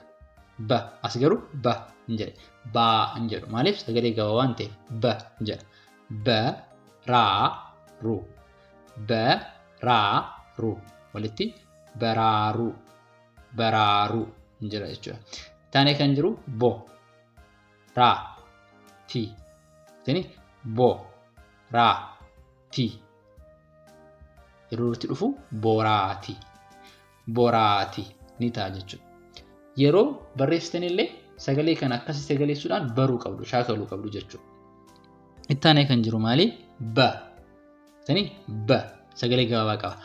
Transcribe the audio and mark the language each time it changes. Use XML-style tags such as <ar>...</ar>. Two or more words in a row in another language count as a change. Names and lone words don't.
<om>Ba as garuu ba hin jedhe. Baa hin jedhu. Maaliif sagalee gabaabaa waan ta'eef ba hin jedha. Ba, raa, ruu. Ba, raa, ruu. Walitti baraaruu. Baraaruu hin jedha jechuudha. Ittaanee kan jiru bo, raa, ti. Bo, raa, ti. Yeroo itti dhufu boraati. Boraati ni ta'a jechuudha. Yeroo barreessitan illee sagalee kana akkasii sagaleessuudhaan baruu qabdu, shaakaluu qabdu jechuudha. Ittaanee kan jiru maali? Ba. Ba sagalee gabaabaa qaba.</om>